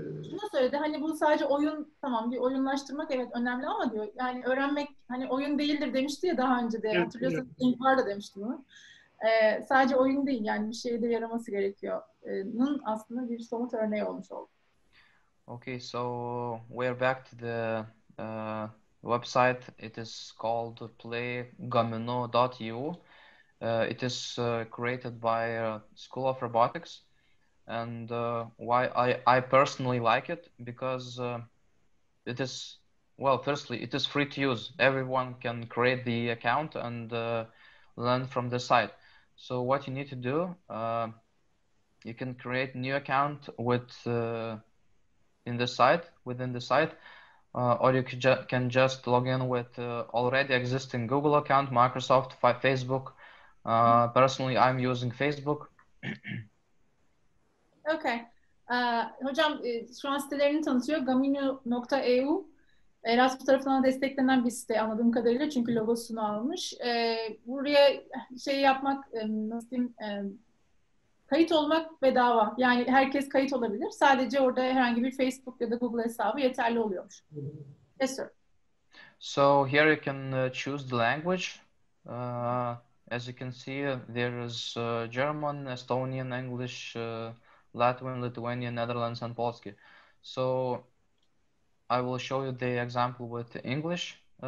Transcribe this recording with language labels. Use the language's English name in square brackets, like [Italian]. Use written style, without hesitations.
[Turkish] Şunu söyledi, hani bu sadece oyun, tamam bir oyunlaştırmak evet önemli ama diyor yani öğrenmek hani oyun değildir demişti ya daha önce de, evet, hatırlıyorsanız evet. Var da demişti bunu. Sadece oyun değil, yani bir şeye de yaraması gerekiyor. Bunun aslında bir somut örneği olmuş oldu. [English] Okay, so we're back to the website. It is called playgamino.eu. It is created by School of Robotics. And why I personally like it, because it is, well, firstly, it is free to use. Everyone can create the account and learn from the site. So what you need to do, you can create new account within the site, or you can just log in with already existing Google account, Microsoft, Facebook. Personally, I'm using Facebook. Okay. [Turkish] Hocam şu an sitelerini tanıtıyor. Gamino.eu Erasmus tarafından desteklenen bir site anladığım kadarıyla, çünkü logosunu almış. Buraya şey yapmak, nasıl diyeyim, kayıt olmak bedava. Yani herkes kayıt olabilir. Sadece orada herhangi bir Facebook ya da Google hesabı yeterli oluyormuş. [English] Yes, sir. So here you can choose the language. As you can see, there is German, Estonian, English, Latvian, Lithuanian, Netherlands, and Polski. So I will show you the example with English.